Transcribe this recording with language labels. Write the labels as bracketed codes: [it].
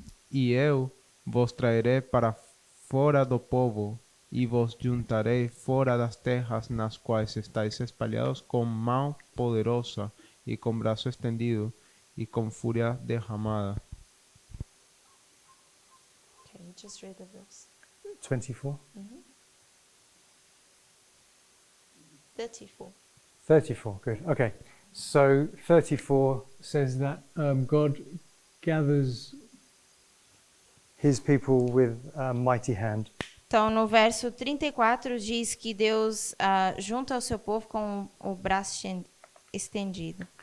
[pt] E eu vos trairei para fora do povo, e vos juntarei fora das terras nas quais estáis espalhados com mão poderosa, e com braço estendido, e com fúria derramada. [en] Okay, you just read the verse. 24? 34. 34, good. Okay. So 34 says that God gathers his people with a mighty hand. [pt] Então, no verso 34 diz que Deus junta o seu povo com o braço estendido.